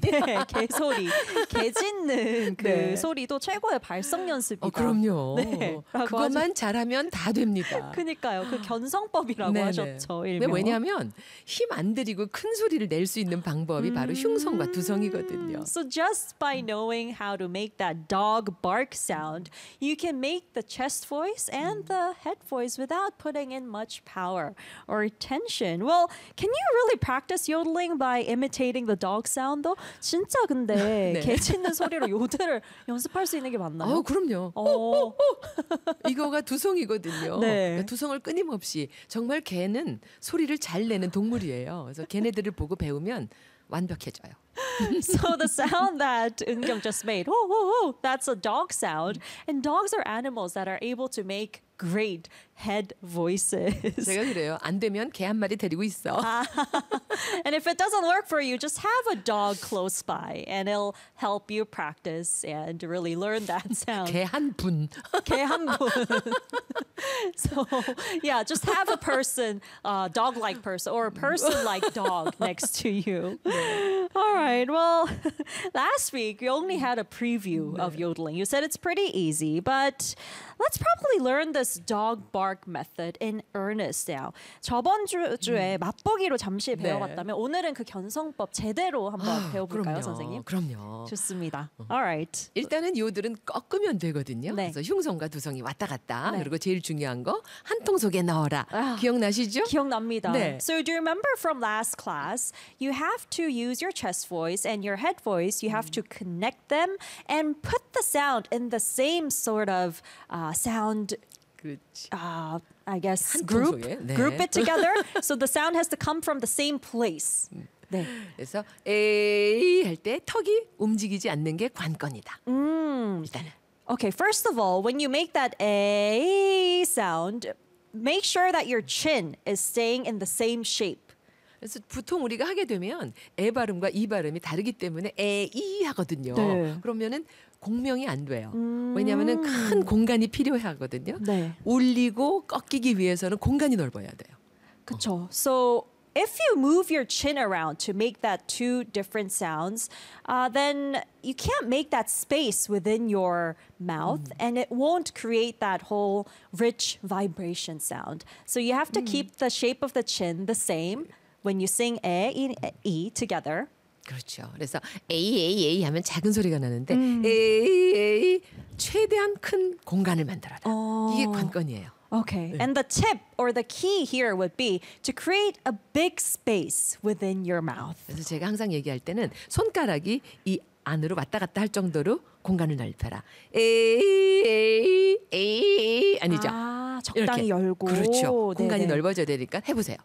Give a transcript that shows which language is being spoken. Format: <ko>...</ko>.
<ko>네, 개소리. 개 짖는 그 네. 소리도 최고의 발성 연습이다. 그럼요. 네, 그것만 잘하면 다 됩니다. 그러니까요. 그 견성법이라고 네네. 하셨죠. 일명. 왜냐하면 힘 안 들이고 큰 소리를 낼 수 있는 방법이 바로 흉성과 두성이거든요.</ko> <en>So just by knowing how to make that dog bark sound, you can make the chest voice and the head voice without putting in much power or tension. Well, can you really practice yodeling by imitating the dog sound though?</en> <ko>진짜 근데 네. 개 짖는 소리로 요들을 연습할 수 있는 게 맞나요? 그럼요. 이거가 두성이거든요. 네. 그러니까 두성을 끊임없이 정말 개는 소리를 잘 내는 동물이에요. 그래서 걔네들을 보고 배우면 완벽해져요.</ko> <en>So the sound that 은경 just made, oh, oh, oh, that's a dog sound. And dogs are animals that are able to make great head voices.</en> <ko>제가 그래요. 안 되면 개 한 마리 데리고 있어.</ko> <en>And if it doesn't work for you, just have a dog close by and it'll help you practice and really learn that sound.</en> <ko>개 한 분. 개 한 분.</ko> <en>So, yeah, just have a person, a dog-like person or a person-like dog next to you. Yeah. All right. Well, last week you only had a preview of yodeling. You said it's pretty easy, but let's probably learn this dog bark method in earnest now.</en> <ko>저번 주에 맛보기로 잠시 배워봤다면 네. 오늘은 그 견성법 제대로 한번 배워볼까요, 그럼요, 선생님? 그럼요. 좋습니다.</ko> <en>All right.</en> <ko>일단은 요들은 꺾으면 되거든요. 네. 그래서 흉성과 두성이 왔다 갔다. 네. 그리고 제일 중요한 거 한 통 속에 넣어라. 기억나시죠? 기억납니다. 네.</ko> <en>So do you remember from last class, you have to use your chest voice and your head voice. You have to connect them and put the sound in the same sort of sound. I guess group,</en> <ko>네.</ko> <en>group it together. So the sound has to come from the same place. 네.</en> <ko>그래서 에이 할 때 턱이 움직이지 않는 게 관건이다. 일단은.</ko> <en>Okay, first of all, when you make that a sound, make sure that your chin is staying in the same shape.</en> <ko>그래서 보통 우리가 하게 되면 에 발음과 이 발음이 다르기 때문에 에이 하거든요. 네. 그러면은 공명이 안 돼요. 왜냐하면은 큰 공간이 필요하거든요. 네. 울리고 꺾이기 위해서는 공간이 넓어야 돼요. 그렇죠.</ko> <en>So if you move your chin around to make that two different sounds, then you can't make that space within your mouth, and it won't create that whole rich vibration sound. So you have to keep the shape of the chin the same when you sing e in e together.</en> <ko>그렇죠. 그래서 에이 에이 에이 하면 작은 소리가 나는데 에이 에이 최대한 큰 공간을 만들어라. 이게 관건이에요.</ko> <en>Okay. 네. And the tip or the key here would be to create a big space within your mouth.</en> <ko>그래서 제가 항상 얘기할 때는 손가락이 이 안으로 왔다 갔다 할 정도로 공간을 넓혀라. 에이 에이 에이 아니죠. 아. 적당히 이렇게. 열고 그렇죠. 공간이 넓어져야 되니까 해보세요.</ko>